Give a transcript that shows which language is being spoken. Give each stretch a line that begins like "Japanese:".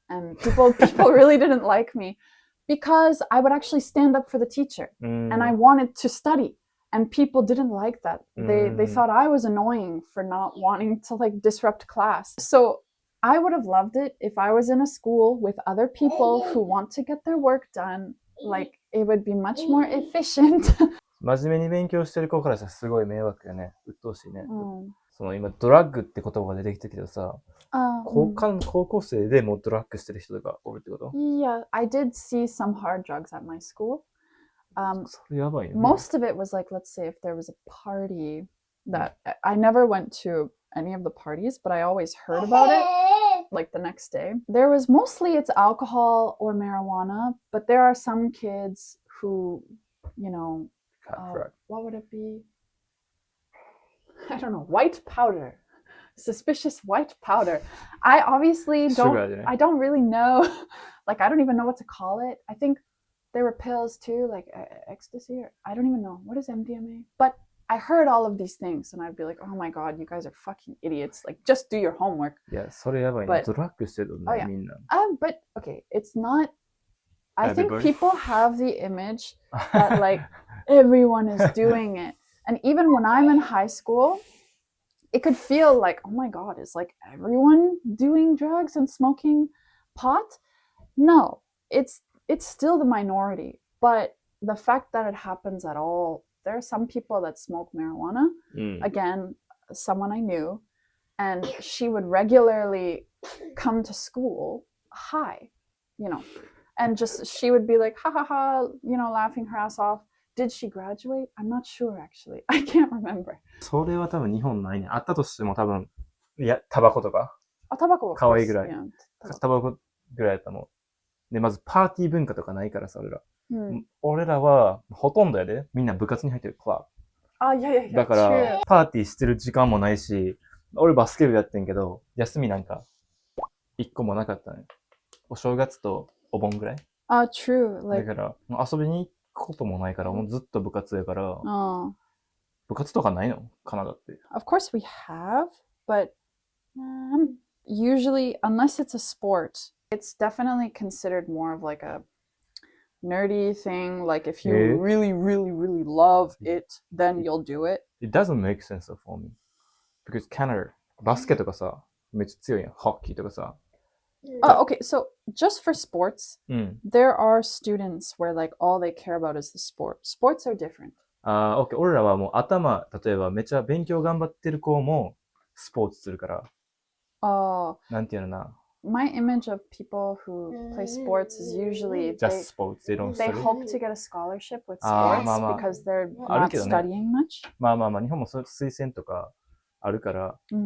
English: And people really didn't like me because I would actually stand up for the teacher and I wanted to study. And people didn't like that. They thought I was annoying for not wanting to like disrupt class. So I would have loved it if I was in a school with other people who want to get their work done. Like, it would be much more efficient.
Japanese: 真面目に勉強してる子からしたらすごい迷惑やね。鬱陶しいね。その今ドラッグって言葉が出てきたけどさ、高校生でもうドラッグしてる人とかおるってこと？
English: Yeah, I did see some hard drugs at my school.
Japanese: それやばいね。
English: Most of it was like, let's say if there was a party that I never went to any of the parties, but I always heard about it like the next day. There was mostly it's alcohol or marijuana, but there are some kids who, you know, what would it be? I don't know, white powder. Suspicious white powder. I obviously I don't really know. Like, I don't even know what to call it. I think there were pills too, like ecstasy, or I don't even know. What is MDMA? But I heard all of these things and I'd be like, oh my god, you guys are fucking idiots. Like, just do your homework.
Japanese: Yeah, それやばいね。ドラッグしてるね、みんな。
English: But, okay, it's not... I think people have the image that, like, everyone is doing it. And even when I'm in high school, it could feel like, oh my God, is like everyone doing drugs and smoking pot? No, it's still the minority. But the fact that it happens at all, there are some people that smoke marijuana. Again, someone I knew, and she would regularly come to school high, and just she would be like, ha ha ha, laughing her ass off. Did she graduate? I'm not sure actually. I can't remember.
Japanese: それは多分日本ないね。あったとしても多分、いや、タバコとか。タバコは可愛いぐらい。
English: Yeah.
Japanese: タバコぐらいだったの。で、まずパーティー文化とかないからさ、俺らはほとんどやで。みんな部活に入ってるクラブ。いや。だから、パーティーしてる時間もないし、俺バスケ部やってんけど、休みなんか、一個もなかったね。お正月とお盆ぐらい。
English: True.
Japanese: だから、遊びに行くこともないから、もうずっと部活やから、部活とかないの？カナダって。
English: Of course we have, but usually, unless it's a sport, it's definitely considered more of like a nerdy thing. Like if you really, really, really love it, then you'll do it. It doesn't make sense for me.
Japanese: Because Canada, バスケとかさ、めっちゃ強いやん。ホッキーとかさ。
English: Okay, so just for sports, there are students where like all they care about is the sport. Sports are different. OK。
Japanese: 俺らはもう例えばめっちゃ勉強頑張ってる子もスポーツするから。なんていうのな。
English: My image of people who play sports is usually just sports. They hope to get a scholarship with sports because they're not studying much.
Japanese: まあ日本も推薦とかあるから。